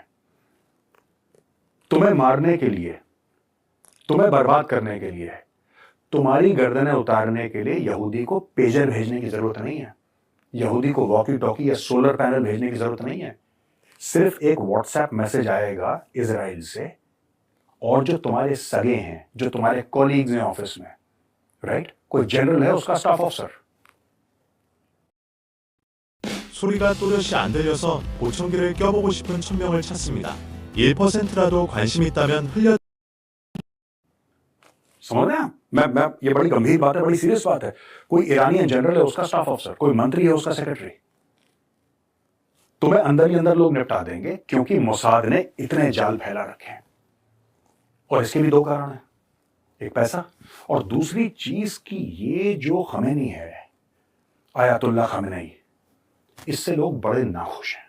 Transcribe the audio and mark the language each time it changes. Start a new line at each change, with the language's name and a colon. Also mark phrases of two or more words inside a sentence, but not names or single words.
Hindi: तुम्हें मारने के लिए, तुम्हें बर्बाद करने के लिए, तुम्हारी गर्दनें उतारने के लिए यहूदी को पेजर भेजने की जरूरत नहीं है, यहूदी को
English: walkie talkie
Hindi: या
English: solar panel
Hindi: भेजने की जरूरत नहीं है। सिर्फ एक व्हाट्सएप मैसेज आएगा इजराइल से, और जो तुम्हारे सगे हैं, जो तुम्हारे कॉलीग्स हैं ऑफिस में, राइट, कोई जनरल है, उसका
English: staff officer.
Korean: 소리가 또렷이 안 들려서 보청기를 껴보고 싶은 천명을 찾습니다. 1%라도 관심 있다면 흘려.
Hindi: समझ रहे हैं? मैं ये बड़ी गंभीर बात है, बड़ी सीरियस बात है। कोई
English: Iranian general
Hindi: है, उसका
English: staff officer,
Hindi: कोई मंत्री है, उसका सेक्रेटरी, तुम्हें अंदर ही अंदर लोग निपटा देंगे, क्योंकि मोसाद ने इतने जाल फैला रखे हैं। और इसके भी दो कारण हैं, एक पैसा, और दूसरी चीज की ये जो खमेनी है, आयतुल्लाह खमेनी, इससे लोग बड़े नाखुश हैं।